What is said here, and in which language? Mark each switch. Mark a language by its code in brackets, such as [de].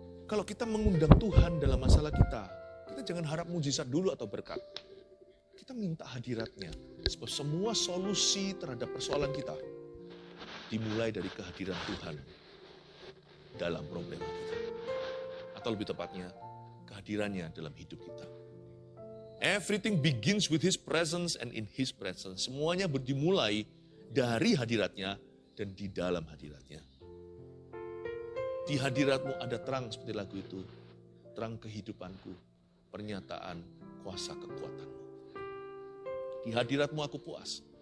[id] Kalau kita mengundang Tuhan dalam masalah kita jangan harap mujizat dulu atau berkat. Kita minta hadiratnya. Sebab semua solusi terhadap persoalan kita dimulai dari kehadiran Tuhan dalam problema kita. Atau lebih tepatnya, kehadirannya dalam hidup kita. [en] Everything begins with His presence and in His presence. [id] Semuanya dimulai dari hadiratnya dan di dalam hadiratnya. Di hadiratmu ada terang seperti lagu itu. Terang kehidupanku. Pernyataan kuasa kekuatanmu. Di hadiratmu aku puas.